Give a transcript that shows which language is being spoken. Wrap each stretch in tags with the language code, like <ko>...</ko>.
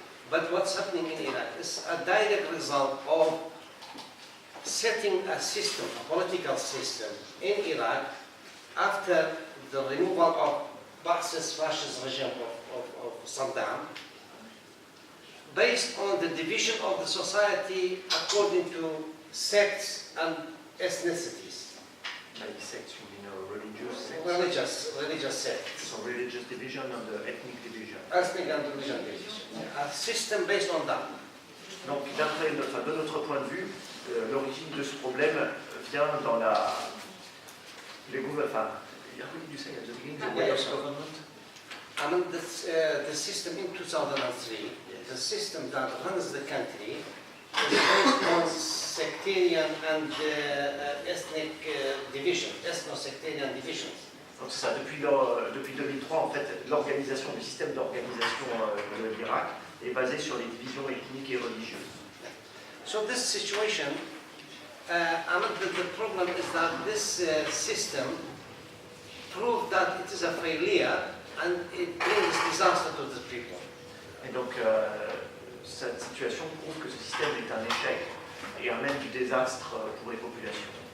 <en>But what's happening in Iraq is a direct result of setting a system, a political system in Iraq after the removal of Ba'athist fascist regime of Saddam, based on the division of the society according to sects and ethnicities. Like sects, you mean Religious sects. So religious division and ethnic division. Ethnic and religious division. A system based on that.</en> <fr>Donc de notre point de vue, l'origine de ce problème vient dans les gouvernements.</fr> <en>You say at the beginning the way of government? I mean, the system in 2003, the system that runs the country is based on sectarian and ethnic division, ethno-sectarian divisions.</en> <fr>Donc c'est ça, depuis 2003, en fait, l'organisation, le système d'organisation de l'Irak est basé sur les divisions ethniques et religieuses.</fr> <en>So this situation, the problem is that this system proved that it is a failure and it brings disaster to the people.</en> <fr>Et donc cette situation prouve que ce système est un échec et amène du désastre pour les populations.</fr>